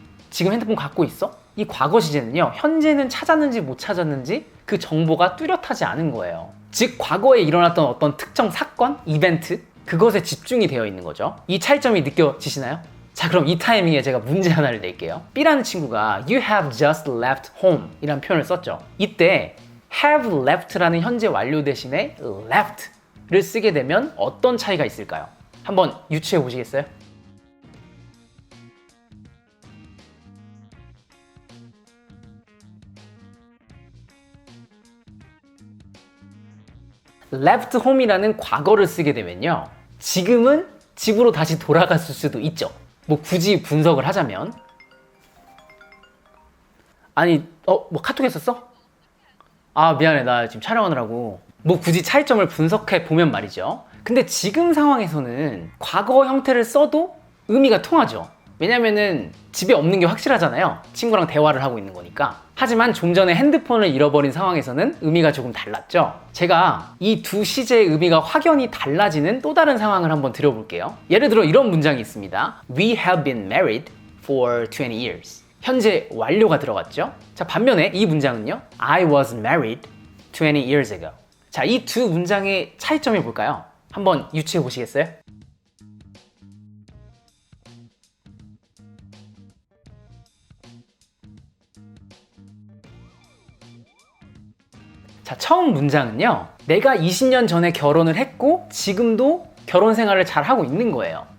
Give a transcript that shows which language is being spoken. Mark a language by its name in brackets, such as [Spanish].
[Korean] 지금 핸드폰 갖고 있어? 이 과거 시제는요, 현재는 찾았는지 못 찾았는지 그 정보가 뚜렷하지 않은 거예요. 즉 과거에 일어났던 어떤 특정 사건, 이벤트, 그것에 집중이 되어 있는 거죠. 이 차이점이 느껴지시나요? 자, 그럼 이 타이밍에 제가 문제 하나를 낼게요. B라는 친구가 [English] You have just left home [Korean] 이라는 표현을 썼죠. 이때 have left라는 현재 완료 대신에 left를 쓰게 되면 어떤 차이가 있을까요? 한번 유추해 보시겠어요? left home이라는 과거를 쓰게 되면요, 지금은 집으로 다시 돌아갔을 수도 있죠. 뭐 굳이 분석을 하자면, 아니 뭐 카톡 했었어? 아 미안해, 나 지금 촬영하느라고. 뭐 굳이 차이점을 분석해 보면 말이죠. 근데 지금 상황에서는 과거 형태를 써도 의미가 통하죠. 왜냐면은 집에 없는 게 확실하잖아요. 친구랑 대화를 하고 있는 거니까. 하지만 좀 전에 핸드폰을 잃어버린 상황에서는 의미가 조금 달랐죠. 제가 이 두 시제의 의미가 확연히 달라지는 또 다른 상황을 한번 드려볼게요. 예를 들어 이런 문장이 있습니다. [English] We have been married for 20 years. [Korean] 현재 완료가 들어갔죠. 자, 반면에 이 문장은요, [English] I was married 20 years ago. [Korean] 자, 이 두 문장의 차이점이 뭘까요? 한번 유추해 보시겠어요? 자, 처음 문장은요, 내가 20년 전에 결혼을 했고 지금도 결혼 생활을 잘 하고 있는 거예요.